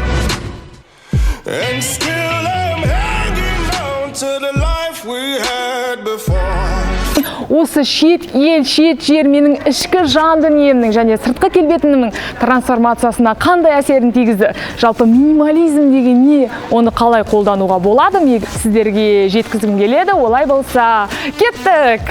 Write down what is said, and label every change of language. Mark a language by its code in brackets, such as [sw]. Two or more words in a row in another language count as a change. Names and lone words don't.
[en] and still I'm hanging on to the life we had before. [kk] Осы шет жер менің ішкі жан дүниемнің және сыртқы келбетімнің трансформациясына қандай әсерін тигізді? Жалпы минимализм деген не? Оны қалай қолдануға болады? Мен сіздерге жеткізгім келеді. Олай болса, кеттік!